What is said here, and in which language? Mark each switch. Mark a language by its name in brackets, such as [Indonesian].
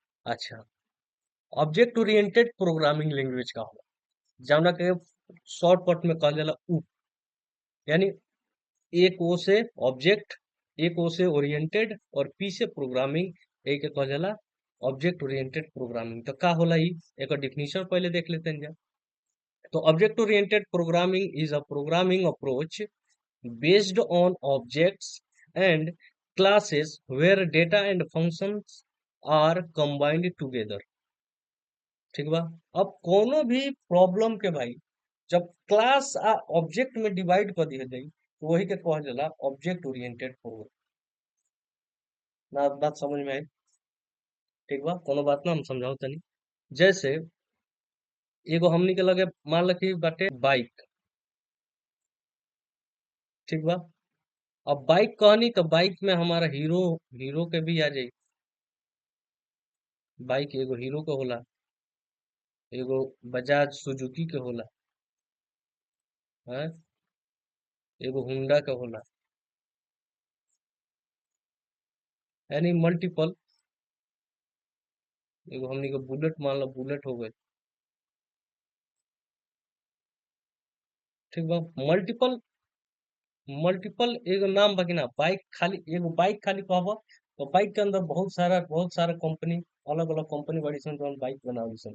[Bhojpuri] अच्छा, object oriented programming language का होला, जौना के शॉर्टकट में कहल जाला ऊ। यानी एक ओ से ऑब्जेक्ट, एक ओ से ओरिएंटेड और पी से प्रोग्रामिंग, एक के कहल जाला ऑब्जेक्ट ओरिएंटेड प्रोग्रामिंग। तो का होला ई, एक डिफिनीशन पहले देख लेते हैं जा। [English] तो [Bhojpuri] object oriented programming is a programming approach [English] based on objects and classes where data and functions are combined together। [Bhojpuri] ठीक बा, अब कोनो भी प्रॉब्लम के भाई जब क्लास आ ऑब्जेक्ट में डिवाइड कर दिया जाई, तो वही के कहल जाला ऑब्जेक्ट ओरिएंटेड प्रोग्राम। ना बात समझ में आई? ठीक बा, कोनो बात ना हम समझाओ तनी। जैसे एगो हमनी के लगे मान ल कि बाटे बाइक। ठीक बा, अब बाइक कहनी तो बाइक में हमारा हीरो, हीरो के भी आ जाई। बाइक एगो हीरो के होला, एगो बजाज सुजुकी के होला है, एगो हुंडा के होला। यानी मल्टीपल, एगो हमनी के बुलेट मान लो, बुलेट हो गए। ठीक बा, मल्टीपल, मल्टीपल एगो नाम बाकी ना, बाइक खाली एगो बाइक खाली कहबो तो बाइक के अंदर बहुत सारा कंपनी, अलग अलग कंपनी बड़ी सन जौन बाइक बनावली सन।